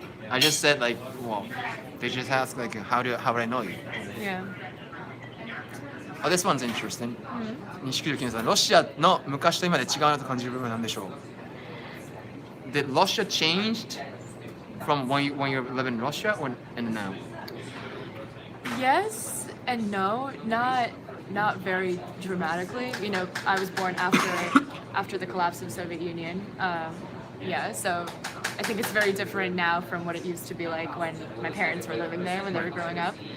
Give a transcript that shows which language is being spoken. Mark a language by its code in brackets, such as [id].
[en] I just said like, well, they just asked like, how would I know you? Yeah. Oh, this one's interesting. [ja] 西九十九さん、ロシアの昔と今で違うなと感じる部分は何でしょう [en] Did Russia changed from when you live in Russia or and now? Yes and no, not very dramatically. You know, I was born after the collapse of the Soviet Union. Yeah, so I think it's very different now from what it used to be like when my parents were living there when they were growing up.